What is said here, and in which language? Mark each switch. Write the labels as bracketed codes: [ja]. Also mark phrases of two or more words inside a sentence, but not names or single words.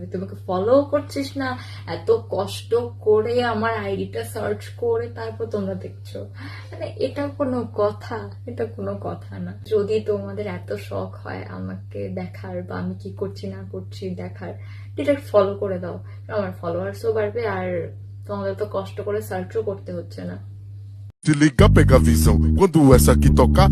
[bn] তোমাকে ফলো করছিস না, এত কষ্ট করে আমার আইডিটা সার্চ করে তারপর তোমরা দেখছো, মানে এটা কোনো কথা? এটা কোনো কথা না। যদি তোমাদের এত শখ হয় আমাকে দেখার বা আমি কি করছি না করছি দেখার, ডিরেক্ট ফলো করে দাও, আমার ফলোয়ার্সও বাড়বে আর তোমাদের তো কষ্ট করে সার্চও করতে হচ্ছে না। [pt] Te liga, pega a visão. Quando essa aqui tocar,